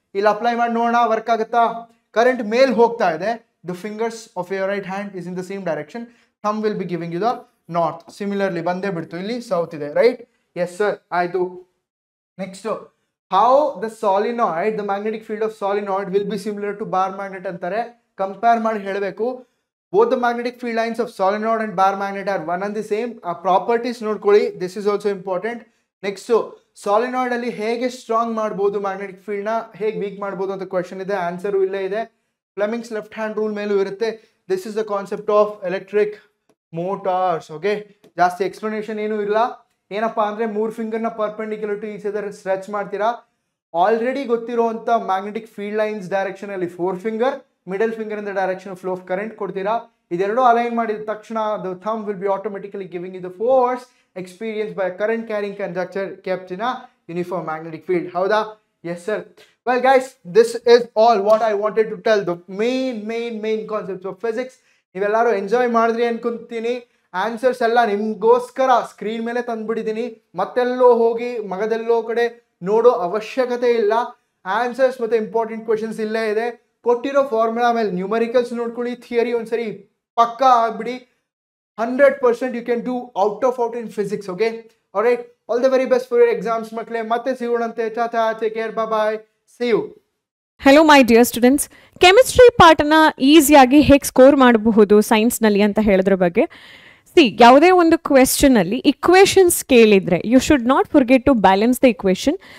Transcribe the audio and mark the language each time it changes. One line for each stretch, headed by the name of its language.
Kannada: ಇಲ್ಲಿ ಅಪ್ಲೈ ಮಾಡಿ ನೋಡೋಣ, ವರ್ಕ್ ಆಗುತ್ತಾ?
English: Current ಮೇಲ್ ಹೋಗ್ತಾ ಇದೆ, the fingers of your right hand is in the same direction. Thumb will be giving you the north.
Kannada: Similarly ಬಂದೇ ಬಿಡ್ತು, ಇಲ್ಲಿ ಸೌತ್ ಇದೆ.
English: Right? Yes sir, ಆಯ್ತು. Next, how the solenoid, the magnetic field of solenoid will be similar to bar magnet ಅಂತಾರೆ.
Kannada: Compare ಮಾಡಿ ಹೇಳಬೇಕು.
English: both the magnetic field lines of solenoid and bar magnet are one and the same. Properties ನೋಡ್ಕೊಳ್ಳಿ, this is also important.
Kannada: Next, solenoid ಅಲ್ಲಿ ಹೇಗೆ strong ಮಾಡಬಹುದು magnetic field ನ, ಹೇಗೆ weak ಮಾಡಬಹುದು ಅಂತ ಕ್ವೆಶ್ಚನ್ ಇದೆ. ಆನ್ಸರ್ ಇಲ್ಲೇ ಇದೆ. ಫ್ಲೆಮಿಂಗ್ಸ್ ಲೆಫ್ಟ್ ಹ್ಯಾಂಡ್ ರೂಲ್ ಮೇಲೂ ಇರುತ್ತೆ.
English: This is the concept of electric motors.
Kannada: Okay, ಜಾಸ್ತಿ ಎಕ್ಸ್ಪ್ಲನೇಷನ್ ಏನು ಇಲ್ಲ. ಏನಪ್ಪಾ ಅಂದ್ರೆ 3 ಫಿಂಗರ್ನ perpendicular to each other stretch ಮಾಡ್ತೀರಾ. Already ಗೊತ್ತಿರುವಂತ magnetic field lines direction ಅಲ್ಲಿ 4 finger, middle finger in the direction flow of current ಕೊಡ್ತೀರಾ. ಇದೆರಡು ಅಲೈನ್ ಮಾಡಿದ ತಕ್ಷಣ
English: the thumb will be automatically giving you the force experienced by a current carrying conductor kept in a uniform magnetic field. ಹೌದಾ? Yes sir. Well guys, this is all what I wanted to tell, the main concepts of physics.
Kannada: ನೀವೆಲ್ಲರೂ enjoy ಮಾಡಿದ್ರಿ ಅನ್ಕೊಂತೀನಿ. Answers ಎಲ್ಲ ನಿಮ್ಗೋಸ್ಕರ screen ಮೇಲೆ ತಂದ್ಬಿಟ್ಟಿದ್ದೀನಿ. ಮತ್ತೆಲ್ಲೋ ಹೋಗಿ ಮಗದೆಲ್ಲೋ ಕಡೆ ನೋಡೋ ಅವಶ್ಯಕತೆ ಇಲ್ಲ. ಆನ್ಸರ್ಸ್ ಮತ್ತೆ ಇಂಪಾರ್ಟೆಂಟ್ ಕ್ವೆಶನ್ಸ್ ಇಲ್ಲೇ ಇದೆ. ಕೊಟ್ಟಿರೋ ಫಾರ್ಮುಲಾ ಮೇಲೆ ನ್ಯೂಮರಿಕಲ್ಸ್ ನೋಡ್ಕೊಳ್ಳಿ, ಥಿಯರಿ ಒಂದ್ಸರಿ ಪಕ್ಕಾ ಆಗ್ಬಿಡಿ.
English: 100% you can do out in physics. Okay, all right, all the very best for your exams
Kannada: ಮಕ್ಕಳೇ. ಮತ್ತೆ ಸಿಗೋಣಂತೆ.
English: ಟಾಟಾ, take care, bye bye, see you.
Kannada: Hello my dear students, chemistry ಪಾಠನ ಈಸಿಯಾಗಿ ಹೇಗೆ ಸ್ಕೋರ್ ಮಾಡಬಹುದು ಸೈನ್ಸ್ನಲ್ಲಿ ಅಂತ ಹೇಳಿದ್ರ ಬಗ್ಗೆ. ಯಾವುದೇ ಒಂದು ಕ್ವೆಶ್ಚನಲ್ಲಿ ಇಕ್ವೇಷನ್ಸ್ ಕೇಳಿದರೆ
English: You should not forget to balance the equation.